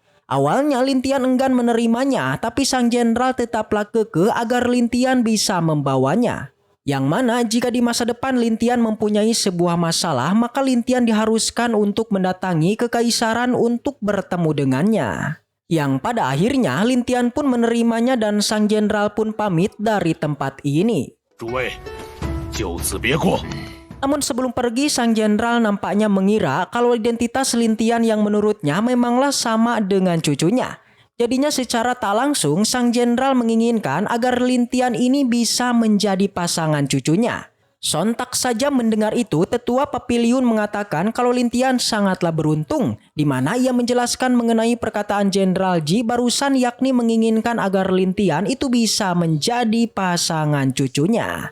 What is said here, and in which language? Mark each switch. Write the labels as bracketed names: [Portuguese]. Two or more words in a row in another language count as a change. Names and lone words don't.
[Indonesian] Awalnya Lintian enggan menerimanya tapi sang jenderal tetaplah kekeh agar Lintian bisa membawanya. Yang mana jika di masa depan Lintian mempunyai sebuah masalah maka Lintian diharuskan untuk mendatangi kekaisaran untuk bertemu dengannya. Yang pada akhirnya Lintian pun menerimanya dan sang jenderal pun pamit dari tempat ini. [Chinese] 诸位，就此别过。 [Indonesian] Namun sebelum pergi sang jenderal nampaknya mengira kalau identitas Lintian yang menurutnya memanglah sama dengan cucunya. Jadinya secara tak langsung sang jenderal menginginkan agar Lintian ini bisa menjadi pasangan cucunya. Sontak saja mendengar itu, tetua Papiliun mengatakan kalau Lintian sangatlah beruntung, di mana ia menjelaskan mengenai perkataan Jenderal Ji barusan yakni menginginkan agar Lintian itu bisa menjadi pasangan cucunya.